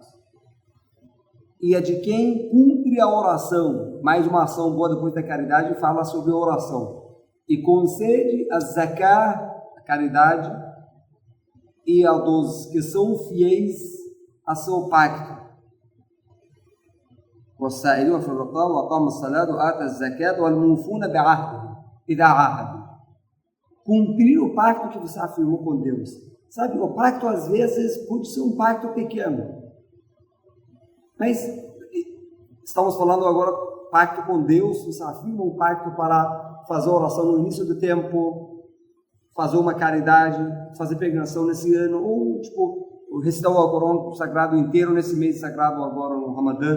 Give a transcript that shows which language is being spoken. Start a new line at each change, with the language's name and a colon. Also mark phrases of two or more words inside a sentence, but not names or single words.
Portuguese: E é de quem cumpre a oração, mais uma ação boa depois da caridade, fala sobre a oração. E concede a zakah, a caridade, e a dos que são fiéis a seu pacto.
Arabic: والسائلون في الرقاب وأقاموا الصلاة وآتوا الزكاة والموفون بعهدهم إذا عاهدوا.
Portuguese: Cumprir o pacto que você afirmou com Deus. Sabe, o pacto às vezes pode ser um pacto pequeno. Mas estamos falando agora pacto com Deus, você afirma um pacto para fazer oração no início do tempo, fazer uma caridade, fazer peregrinação nesse ano, ou tipo, recitar o Alcorão sagrado inteiro nesse mês sagrado agora no Ramadã.